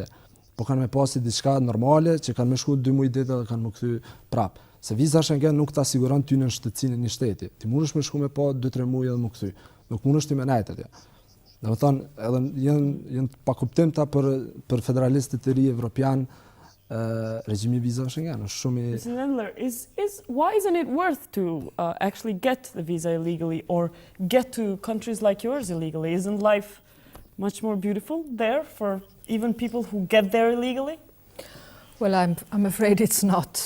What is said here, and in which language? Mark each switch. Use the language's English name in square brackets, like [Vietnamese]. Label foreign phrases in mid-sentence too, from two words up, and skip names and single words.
[Albanian] Po kanë me pasi diçka normale që kanë me shku 2 muaj ditë dhe kanë më kthy prap. Se viza Schengen nuk ta siguron ty në shtetësinë e një shteti. Ti mundesh me shku me pa 2-3 muaj dhe më kthy. Nuk mundesh ti me nejt atje. Domethënë, edhe janë pa kuptimta për federalistët e ri evropian regjimi viza Schengen. [English] Mr. Lendler, why isn't it worth to actually get the visa illegally or get to countries like yours illegally? Isn't life much more beautiful there for even people who get there illegally? Well, I'm afraid it's not.